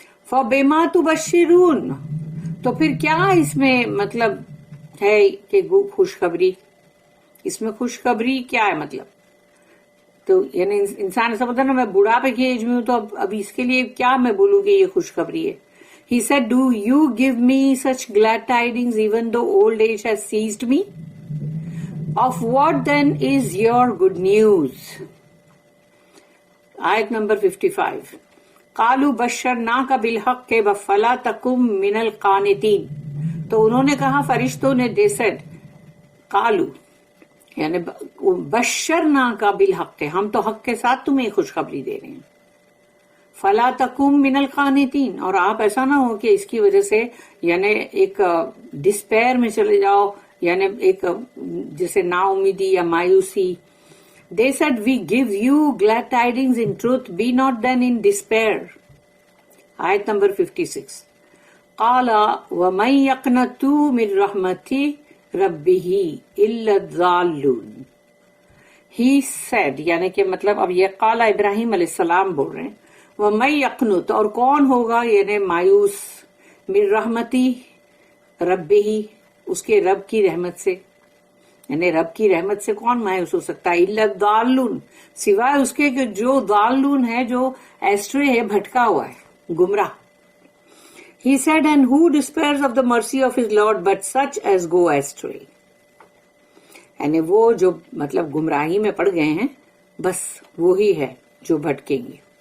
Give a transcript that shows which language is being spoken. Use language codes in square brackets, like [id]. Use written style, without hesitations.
[ar] فبما تبشرون, [ur] تو پھر کیا اس میں مطلب ہے کہ خوشخبری, اس میں خوشخبری کیا ہے مطلب؟ تو یعنی انسان ایسا بتا نا میں بڑھاپے کی ایج میں ہوں, تو اب اس کے لیے کیا میں بولوں کہ یہ خوشخبری ہے. [en] He said, do you give me such glad tidings even though old age has seized me? Of what then is your good news? Ayat number 55. [ar] قالوا بشرناك بالحق فلا تكن من القانتين. [ur] تو انہوں نے کہا فرشتوں نے, [en] they said, [ur] قالوا یعنی [ar] بشرناک بالحق, [ur] ہم تو حق کے ساتھ تمہیں خوشخبری دے رہے ہیں. [ar] فلا تکم من القانتین, [ur] اور آپ ایسا نہ ہو کہ اس کی وجہ سے یعنی ایک ڈسپیر میں چلے جاؤ, یعنی ایک جیسے نا امیدی یا مایوسی. [en] They said, we give you glad tidings in truth, be not then in despair. Ayat number 56. [ar] قال ومن يقنط من رحمة ربه إلا الضالون. [en] He said [ur] یعنی کہ مطلب اب یہ قال ابراہیم علیہ السلام بول رہے ہیں, [ar] وَمَن يَقْنُطْ [ur] اور کون ہوگا یعنی مایوس, [ar] من رحمتی ربہ [ur] اس کے رب کی رحمت سے, یعنی رب کی رحمت سے کون مایوس ہو سکتا ہے, [ar] الا الضالون [ur] سوائے اس کے کہ جو ضالون ہے, جو ایسٹرے ہے, بھٹکا ہوا ہے, گمراہ. [en] He said, and who despairs of the mercy of his Lord but such as go astray. [ur] یعنی وہ جو مطلب گمراہی میں پڑ گئے ہیں, بس وہی ہے جو بھٹکیں گے.